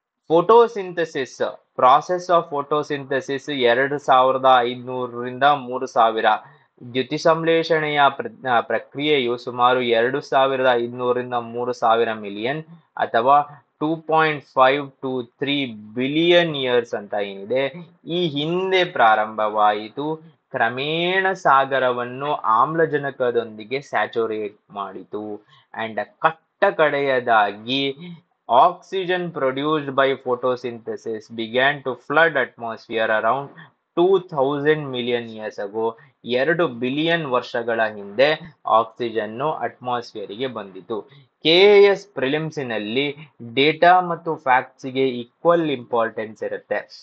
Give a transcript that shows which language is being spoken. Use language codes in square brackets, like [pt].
[kn] Photosynthesis, [en] process of photosynthesis [kn] 2,500ರಿಂದ 3,000, ದ್ಯುತಿ ಸಂಶ್ಲೇಷಣೆಯ ಪ್ರಕ್ರಿಯೆಯು ಸುಮಾರು 2,500ರಿಂದ 3,000 million ಅಥವಾ 2.5 to 3 ಬಿಲಿಯನ್ ಇಯರ್ಸ್ ಅಂತ ಏನಿದೆ ಈ ಹಿಂದೆ ಪ್ರಾರಂಭವಾಯಿತು. ಕ್ರಮೇಣ ಸಾಗರವನ್ನು ಆಮ್ಲಜನಕದೊಂದಿಗೆ ಸ್ಯಾಚುರೇಟ್ ಮಾಡಿತು. [en] and [kn] ಕಡೆಯದಾಗಿ [en] oxygen produced by photosynthesis began to flood atmosphere around 2,000 million years ago. [kn] 2 billion ವರ್ಷಗಳ ಹಿಂದೆ ಆಕ್ಸಿಜನ್ನು ಅಟ್ಮಾಸ್ಫಿಯರಿಗೆ ಬಂದಿತು. KAS ಪ್ರಿಲಿಮ್ಸಿನಲ್ಲಿ ಡೇಟಾ ಮತ್ತು ಫ್ಯಾಕ್ಟ್ಸ್ಗೆ ಈಕ್ವಲ್ ಇಂಪಾರ್ಟೆನ್ಸ್ ಇರುತ್ತೆ.